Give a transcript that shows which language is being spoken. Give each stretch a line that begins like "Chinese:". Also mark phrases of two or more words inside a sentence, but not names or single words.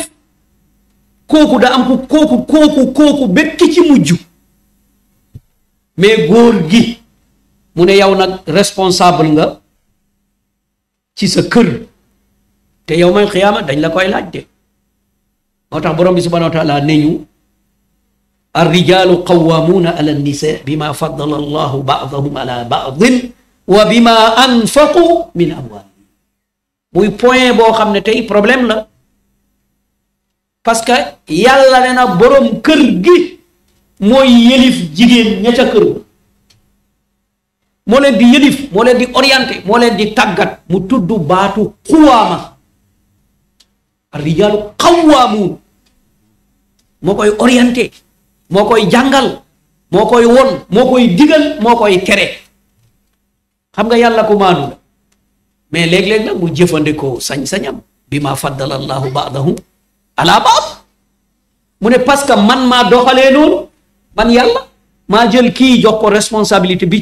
Wolof: kooku daa am kooku bekk ci mujj mais góor gi mu ne yow nag responsable nga ci sa kër te yow may xiyaama dañ la koy laaj de moo tax borom bi
Arabic: سبحانه وتعالى
Wolof: ne ñu
Arabic: الرجال قوامون على النساء بما فضل الله بعضهم على بعض وبما أنفقوا من أموالهم
Wolof: muy point boo xam ne tey problème la
French: parce que
Wolof: yàlla ne na borom kër gi mooy yëlif jigéen ña ca kër ga moo leen di yëlif moo leen di orienté moo leen di tàggat mu tudd baatu xuwaama
Arabic: الرجال قوامون
Wolof: moo koy orienté moo koy jàngal moo koy won moo koy digal moo koy tere xam nga yàlla ku maanu la mais léeg-léeg nag mu jëfandikoo sañ-sañam bi
Arabic: ما فضل الله بعضهم على بعض
Wolof: mu ne
French: parce que
Wolof: man maa doxalee noonu man yàlla maa jël kii jox ko responsabilité bi